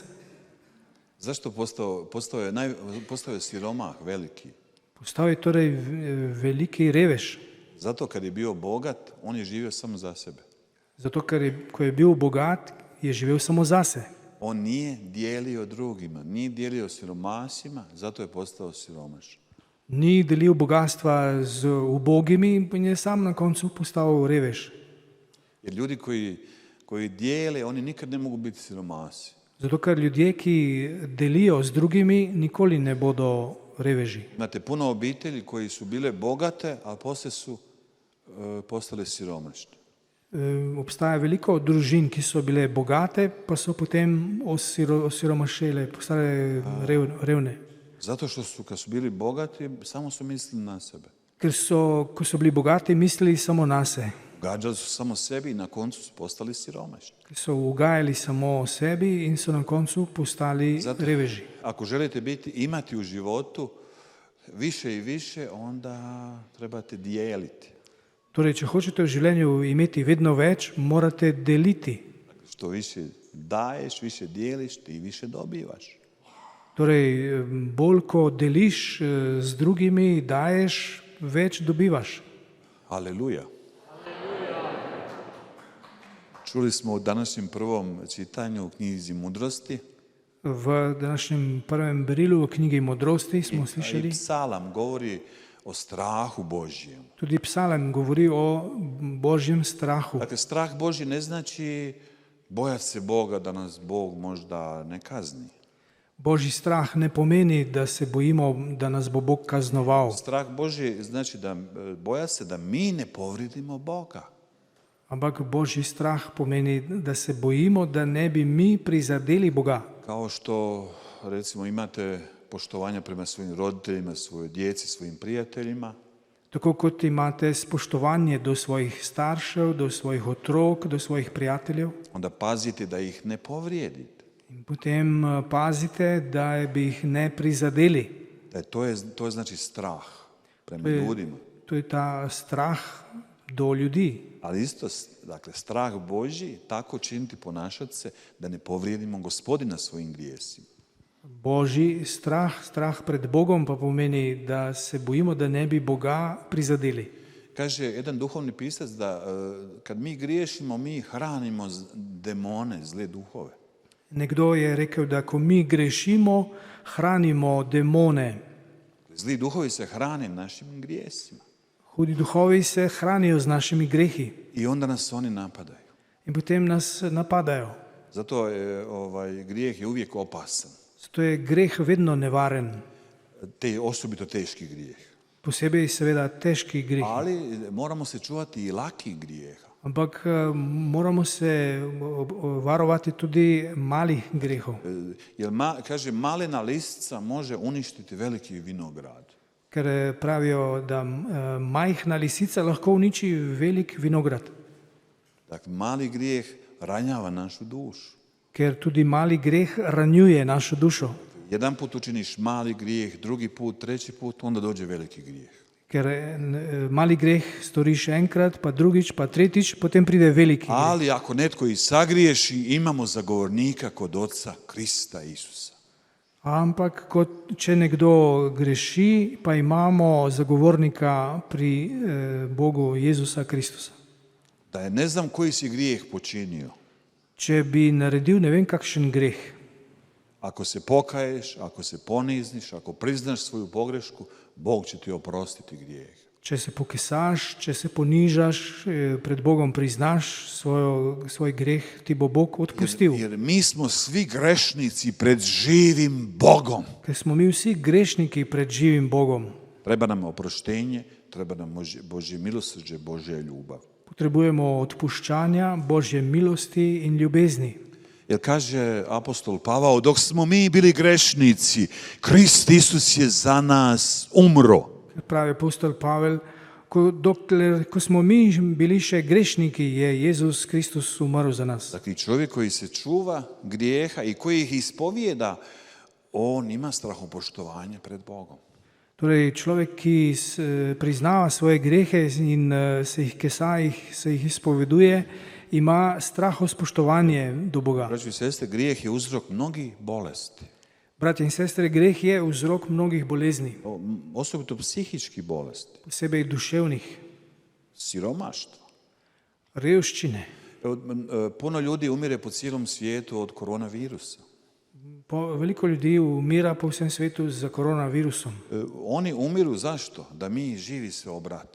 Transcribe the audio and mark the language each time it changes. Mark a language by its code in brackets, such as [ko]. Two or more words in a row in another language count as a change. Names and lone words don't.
[hr] Zašto postao je siromah veliki? [sl] Postal je torej veliki revež. [hr] Zato kad je bio bogat, on je živio samo za sebe. [sl] Zato, ker ko je bil bogat, je živel samo zase. [hr] On nije dijelio drugima, nije dijelio siromasima, zato je postao siromaš. [sl] Ni delil bogatstva z ubogimi in je sam na koncu postal revež. [hr] Jer ljudi koji dijele, oni nikad ne mogu biti siromasi. [sl] Zato, ker ljudje, ki delijo z drugimi, nikoli ne bodo reveži. [hr] Imate puno obitelji koji su bile bogate, a poslije su postale siromašne. [sl] Obstaja veliko družin, ki so bile bogate, pa so potem osiromašile, postale revne. [hr] Zato što su, kad su bili bogati, samo su mislili na sebe. [sl] Ker so, ko so bili bogati, mislili samo na se. [hr] Ugađali su samo sebi i na koncu su postali siromašni. [sl] Ker so ugajali samo sebi in so na koncu postali reveži. [hr] Ako želite imati u životu više i više, onda trebate dijeliti. [sl] Torej, če hočete v življenju imeti vedno več, morate deliti. [hr] Što više daješ, više dijeliš, ti više dobivaš. [sl] Torej, bolj ko deliš z drugimi, daješ, več dobivaš. [hr] Aleluja. Čuli smo u današnjem prvom čitanju u knjizi Mudrosti. [sl] V današnjem prvem berilu v knjigi Modrosti smo I slišali, [hr] psalam govori o strahu Božjem. [sl] tudi psalem govori o Božjem strahu. [hr] Dakle, strah Božji ne znači bojati se Boga da nas Bog možda ne kazni. [sl] Božji strah ne pomeni, da se bojimo, da nas bo Bog kaznoval. [hr] Strah Božji znači boja se da mi ne povredimo Boga. [sl] Ampak Božji strah pomeni, da se bojimo, da ne bi mi prizadeli Boga. [hr] Kao što, recimo, imate poštovanja prema svojim roditeljima, svojoj djeci, svojim prijateljima, [sl] Tako kot imate spoštovanje do svojih staršev, do svojih otrok, do svojih prijateljev, [hr] onda pazite da ih ne povrijedite. [sl] in potem pazite, da bi jih ne prizadeli. [hr] To je znači strah prema ljudima. [sl] To je ta strah do ljudi. [hr] Ali isto, dakle, strah Božji, tako činiti, ponašati se, da ne povrijedimo Gospodina svojim grijesima. [sl] Božji strah pred Bogom pa pomeni, da se bojimo, da ne bi Boga prizadeli. [hr] Kaže jedan duhovni pisac da kad mi griješimo, mi hranimo demone, zle duhove. [sl] Nekdo je rekel, da ko mi grešimo, hranimo demone. [hr] Zli duhovi se hrane našim grijesima. [sl] Hudi duhovi se hranijo z našimi grehi [hr] I onda nas oni napadaju. [sl] in potem nas napadajo. [hr] Zato je grijeh je uvijek opasan. [sl] Zato je greh vedno nevaren, [hr] Osobito teški grijeh. [sl] posebej seveda težki greh. [hr] Ali moramo se čuvati i lakih grijeha. [sl] Ampak moramo se varovati tudi malih grehov. [hr] Jer kaže, malena listica može uništiti veliki vinograd. [sl] Ker pravijo, da majhna lisica lahko uniči velik vinograd. [hr] Dakle, mali grijeh ranjava našu dušu. [sl] Ker tudi mali greh ranjuje našo dušo. [hr] Jedan put učiniš mali grijeh, drugi put, treći put, onda dođe veliki grijeh. [sl] Ker mali greh storiš enkrat, pa drugič, pa tretjič, potem pride veliki greh. [hr] Ali ako netko i sagriješi, imamo zagovornika kod Oca Krista Isusa. [sl] Ampak če nekdo greši, pa imamo zagovornika pri Bogu Jezusa Kristusa. [hr] Da je ne znam koji si grijeh počinio. [sl] Če bi naredil ne vem kakšen greh, [hr] Ako se pokaješ, ako se ponizniš, ako priznaš svoju pogrešku, Bog će ti oprostiti grijeh. [sl] če se pokesaš, če se ponižaš, pred Bogom priznaš svoj greh, ti bo Bog odpustil. [hr] Jer mi smo svi grešnici pred živim Bogom. [sl] Ker smo mi vsi grešniki pred živim Bogom. [hr] Treba nam oproštenje, treba nam Božje milosrđe, Božja ljubav. [sl] Potrebujemo odpuščanja, Božje milosti in ljubezni. [hr] Jer kaže apostol Pavao, dok smo mi bili grešnici, Krist Isus je za nas umro. [sl] Pravi apostol Pavel, ko smo mi bili še grešniki, je Jezus Kristus umrl za nas. [hr] Dakle, čovjek koji se čuva grijeha i koji ih ispovijeda, on ima strahopoštovanje pred Bogom. [sl] Torej, človek, ki priznava svoje grehe in se jih kesa, se jih izpoveduje, ima strahospoštovanje do Boga. [hr] Braćo i sestre, grijeh je uzrok mnogih bolesti. [sl] Bratje in sestre, greh je vzrok mnogih bolezni, [hr] Osobito psihičkih bolesti, [sl] posebej duševnih, [hr] siromaštva. [sl] revščine. [hr] Puno ljudi umire po cijelom svijetu od koronavirusa. [sl] Veliko ljudi umira po vsem svetu za koronavirusom. [hr] Oni umiru zašto? Da mi živi se obratimo.